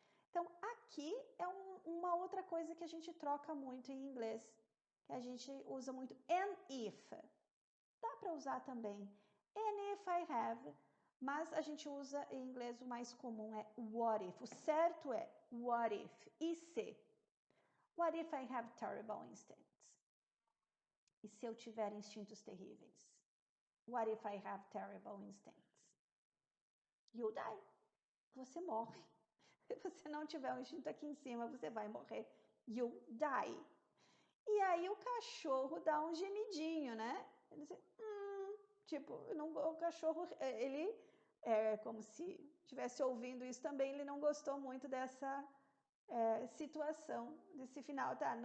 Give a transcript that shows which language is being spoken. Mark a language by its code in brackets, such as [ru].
[pt] Então, aqui é uma outra coisa que a gente troca muito em inglês, que a gente usa muito, [en] and if. [pt] Dá para usar também, [en] and if I have, [pt] mas a gente usa em inglês o mais comum é [en] what if. [pt] O certo é [en] what if, [pt] e se? [en] What if I have terrible instincts? [pt] E se eu tiver instintos terríveis? [en] What if I have terrible instincts? You die. [pt] Você morre. Se você não tiver um instinto aqui em cima, você vai morrer. [en] You die. [pt] E aí o cachorro dá um gemidinho, né? Ele diz, tipo, não, o cachorro, ele é como se estivesse ouvindo isso também, ele não gostou muito dessa situação, desse final, tá?